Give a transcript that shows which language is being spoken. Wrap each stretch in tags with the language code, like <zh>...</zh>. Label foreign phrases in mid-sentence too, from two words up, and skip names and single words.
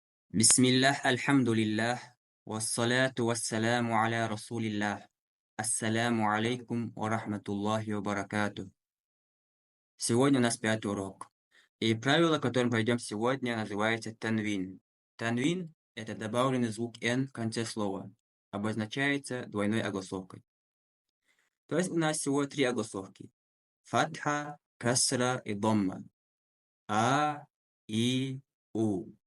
<ar>بسم الله، الحمد لله، والصلاة والسلام على رسول الله. السلام عليكم ورحمة الله وبركاته.</ar> <ru>Сегодня у нас пятый урок. И правило, которым пойдем сегодня, называется танвин. Танвин– это добавленный звук «н» в конце слова. Обозначается двойной огласовкой. То есть у нас всего три огласовки. Фатха, касра и домма. А, И, У.</ru>